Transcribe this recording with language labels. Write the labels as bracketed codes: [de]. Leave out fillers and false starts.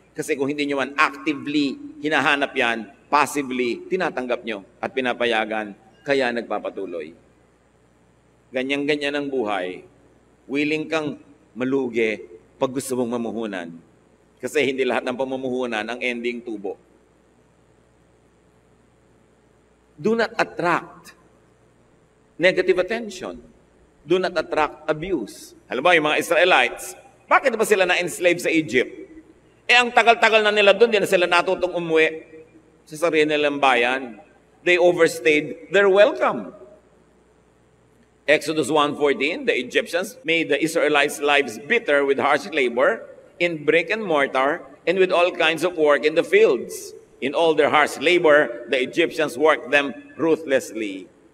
[tl] Kasi kung hindi niyo man actively hinahanap yan, passively, tinatanggap nyo at pinapayagan, kaya nagpapatuloy. Ganyan-ganyan ang buhay. Willing kang malugi pag gusto mong mamuhunan. Kasi hindi lahat ng pamumuhunan ang ending tubo. [en] Do not attract negative attention. Do not attract abuse. [tl] Halimbawa, yung mga Israelites, bakit ba sila na-enslave sa Egypt? Ang tagal-tagal na nila doon, di na sila natutong umuwi sa sarili nilang bayan. [en] They overstayed their welcome. Exodus 1:14, the Egyptians made the Israelites' lives bitter with harsh labor, in brick and mortar, and with all kinds of work in the fields. In all their harsh labor, the Egyptians worked them ruthlessly.